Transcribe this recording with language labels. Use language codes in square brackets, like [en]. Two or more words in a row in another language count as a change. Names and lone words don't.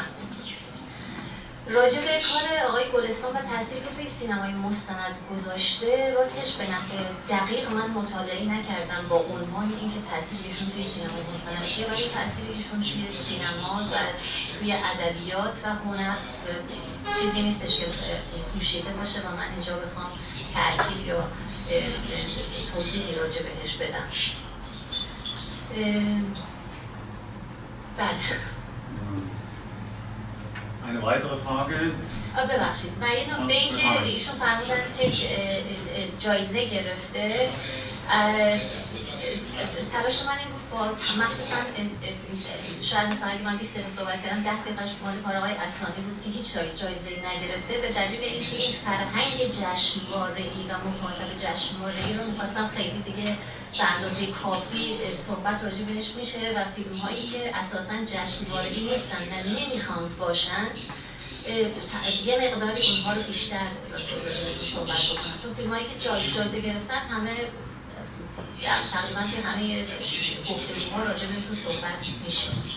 [fa] راجع به کار آقای گلستان و تأثیری که توی سینمای مستند گذاشته راستش به نحو دقیق من مطالعه نکردم با عنوان اینکه تأثیر ایشون توی سینمای مستند چیه، ولی تأثیر ایشون توی سینما و توی ادبیات و هنر چیزی نیستش که پوشیده باشه و من اینجا بخوام تأکید یا توضیحی راجع بهش بدم. بله. [de] Eine weitere Frage. [fa] ببخشید و یه نکته این که ایشون فرمودن که جایزه گرفته، تلاش من این بود با مخصوصا شاید مثلا اگه من 20 دقیقه صحبت کردم 10 دقیقه‌اش مال کار آقای اصلانی بود که هیچ جایزه نگرفته به دلیل اینکه این فرهنگ جشنواره‌ای و مخاطب جشنواره‌ای رو می‌خواستم خیلی دیگه به اندازه کافی صحبت راجع بهش میشه و فیلم‌هایی که اساساً جشنواره‌ای نیستن و نمی‌خواند باشن یه مقداری اونها رو بیشتر راجعشون صحبت بکنم، چون فیلم‌هایی که جایزه گرفتن همه تقریباً که همه گفتگوها راجع بهشون صحبت میشه.